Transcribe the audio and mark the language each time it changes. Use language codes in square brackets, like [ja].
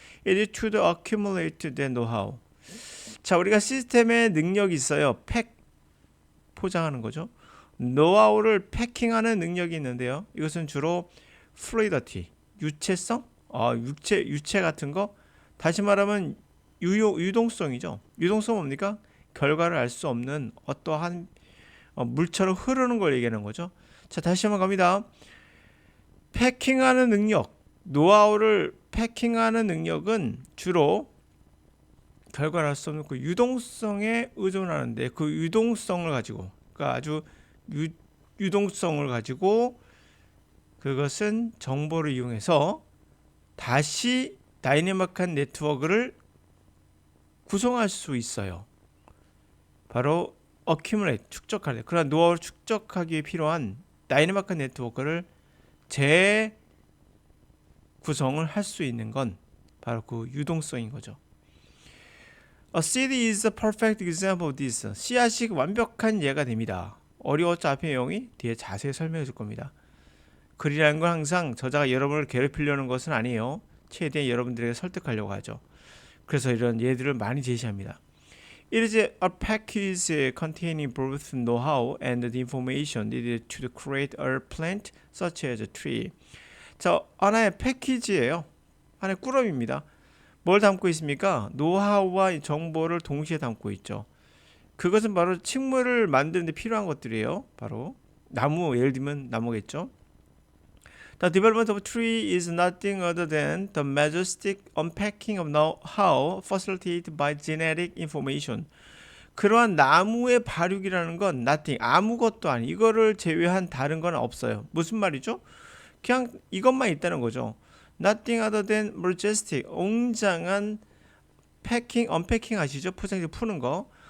[en] It is to the accumulate the know-how. [ko] 자, 우리가 시스템에 능력이 있어요. 포장하는 거죠. 노하우를 패킹하는 능력이 있는데요. 이것은 주로 fluidity, 유체성, 유체 같은 거. 다시 말하면 유동성이죠. 유동성 뭡니까? 결과를 알 수 없는 어떠한 물처럼 흐르는 걸 얘기하는 거죠. 자, 다시 한번 갑니다. 패킹하는 능력, 노하우를 패킹하는 능력은 주로 결과를 알 수 없는 그 유동성에 의존하는데, 그 유동성을 가지고, 그러니까 아주 유동성을 가지고 그것은 정보를 이용해서 다시 다이내믹한 네트워크를 구성할 수 있어요. 바로 accumulate, 축적하는. 그러나 노하우를 축적하기에 필요한 다이내믹한 네트워크를 재구성을 할 수 있는 건 바로 그 유동성인 거죠. [en] A seed is a perfect example of this. [ko] 씨앗이 완벽한 예가 됩니다. 어려웠죠? 앞에 내용이 뒤에 자세히 설명해 줄 겁니다. 글이라는 건 항상 저자가 여러분을 괴롭히려는 것은 아니에요. 최대한 여러분들에게 설득하려고 하죠. 그래서 이런 예들을 많이 제시합니다. [en] It is a package containing both know-how and the information needed to create a plant such as a tree. [ko] 자, 하나의 패키지예요. 하나의 꾸러미입니다. 뭘 담고 있습니까? 노하우와 정보를 동시에 담고 있죠. 그것은 바로 식물을 만드는 데 필요한 것들이에요. 바로 나무, 예를 들면 나무겠죠. [en] The development of a tree is nothing other than the majestic unpacking of know-how facilitated by genetic information. [ko] 그러한 나무의 발육이라는 건 nothing, 아무것도 아니. 이거를 제외한 다른 건 없어요. 무슨 말이죠? 그냥 이것만 있다는 거죠. [en] Nothing other than majestic, [ko] 웅장한 패킹, 언패킹 아시죠? 포장지 푸는 거.